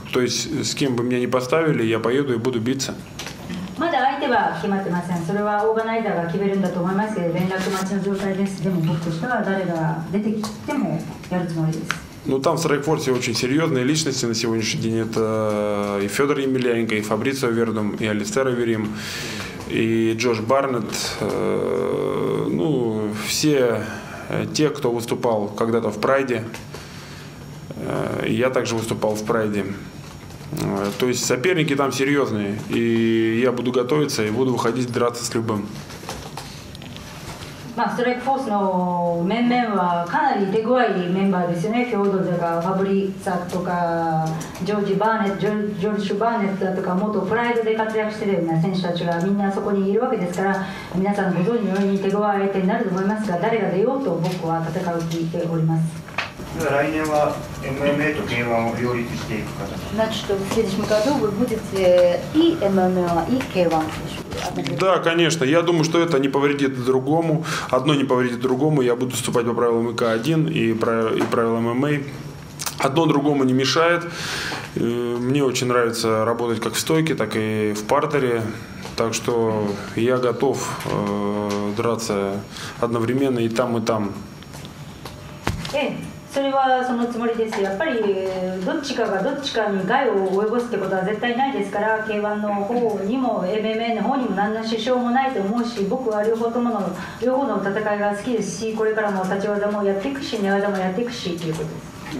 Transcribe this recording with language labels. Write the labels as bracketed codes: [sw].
[ru] То есть с кем бы меня ни поставили, я поеду и буду биться. [ja] まだ相手は決まってません。それはオーガナイザーが決めるんだと思いますけど、連絡待ちの状態です。でも僕としては誰が出てきてもやるつもりです。 [ru] Ну, там в Страйкфорсе очень серьезные личности на сегодняшний день. Это и Федор Емельяненко, и Фабрицио Вердум, и Алистер Аверим, и Джош Барнетт. Ну, все те, кто выступал когда-то в Прайде. Я также выступал в Прайде. То есть соперники там серьезные. И я буду готовиться и буду выходить драться с любым. [ja] ストライクフォースの面々はかなり手強いメンバーですよね。フョードとかファブリーサとかジョージ・バーネット、ジョルジュ・バーネットだとか元プライドで活躍しているような選手たちがみんなそこにいるわけですから、皆さんご存知のように手強い相手になると思いますが、誰が出ようと僕は戦う気でおります。来年は MMA と K1 を両立していく形。 [ru] Значит, в следующем году вы будете и ММА, и K1. Да, конечно. Я думаю, что это не повредит другому. Одно не повредит другому. Я буду выступать по правилам ИК-1 и правилам ММА. Одно другому не мешает. Мне очень нравится работать как в стойке, так и в партере. Так что я готов драться одновременно и там, и там. [ja] それはそのつもりです。やっぱりどっちかがどっちかに害を及ぼすってことは絶対ないですから、K1 の方にも MMA の方にも何の支障もないと思うし、僕は両方の戦いが好きですし、これからも立ち技もやっていくし、寝技もやっていくしということです。